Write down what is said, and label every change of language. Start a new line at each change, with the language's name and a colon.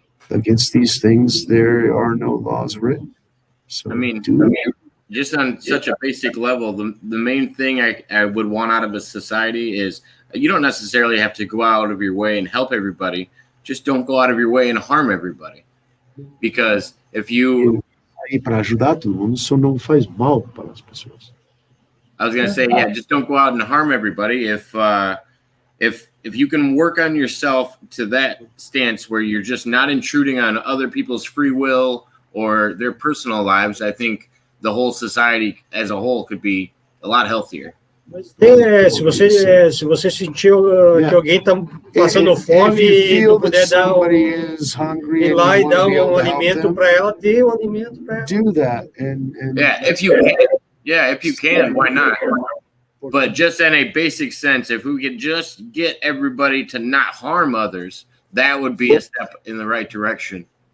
English: Against these things, there are no laws written. So just on such a basic level, the main thing I would want out of a society is you don't necessarily have to go out of your way and help everybody. Just don't go out of your way and harm everybody. Because if you...
Portuguese: para ajudar todo mundo, só não faz mal para as pessoas.
English: I was going to say, yeah, just don't go out and harm everybody. If you can work on yourself to that stance where you're just not intruding on other people's free will or their personal lives, I think the whole society as a whole could be a lot healthier.
Portuguese: Se você sentir que alguém está passando fome e não puder ir lá e dar alimento para ela, dê alimento para ela.
English: Do that if you can, why not? But just in a basic sense, if we could just get everybody to not harm others, that would be a step in the right direction.